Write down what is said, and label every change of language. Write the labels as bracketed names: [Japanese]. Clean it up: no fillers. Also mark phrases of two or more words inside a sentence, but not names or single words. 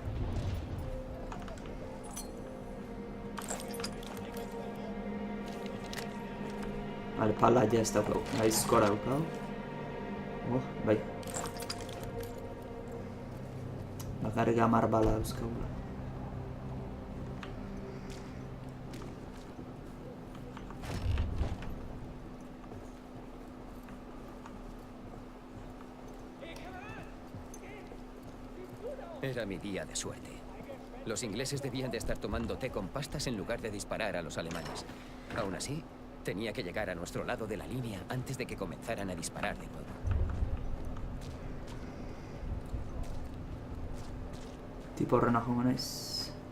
[Basque] Vale, pala ja ez daukau, aizkora daukau. Bai. Bakarrik 10 bala dauzkaula. [Spanish] Era mi día de suerte. Los ingleses debían de estar tomando té con pastas en lugar de disparar a los alemanes. Aún así, tenía que llegar a nuestro lado de la línea antes de que comenzaran a disparar de nuevo. [Basque] Tipo horrena jongo naiz.